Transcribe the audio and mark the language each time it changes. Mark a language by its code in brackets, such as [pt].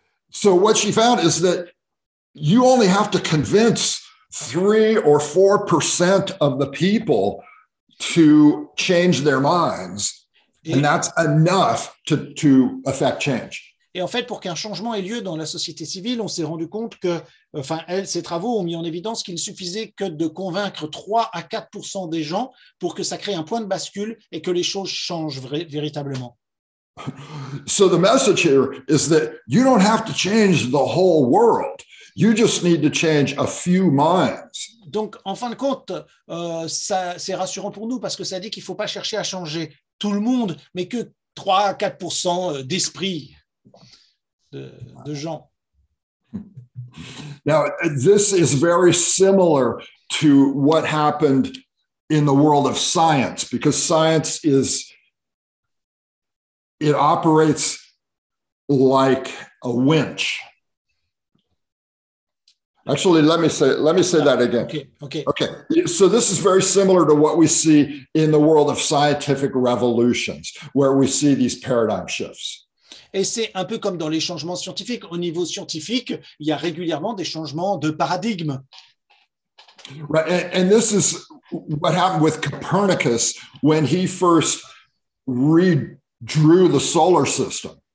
[en] So what she found is that you only have to convince 3 or 4% of the people to change their minds, and that's enough to affect change. [fr] Et en fait, pour qu'un changement ait lieu dans la société civile, on s'est rendu compte que, ses travaux ont mis en évidence qu'il suffisait que de convaincre 3 à 4% des gens pour que ça crée un point de bascule et que les choses changent véritablement. [en] So the message here is that you don't have to change the whole world. You just need to change a few minds. [fr] Donc, en fin de compte, c'est rassurant pour nous parce que ça dit qu'il ne faut pas chercher à changer tout le monde, mais que 3 à 4% d'esprit. De gens. [en] Now, this is very similar to what happened in the world of science, because science it operates like a winch. Actually, let me say that again. Okay. So this is very similar to what we see in the world of scientific revolutions, where we see these paradigm shifts. [fr] Et c'est un peu comme dans les changements scientifiques. Au niveau scientifique, il y a régulièrement des changements de paradigme. [en] Right. And this is what happened with Copernicus when he first redrew the solar system.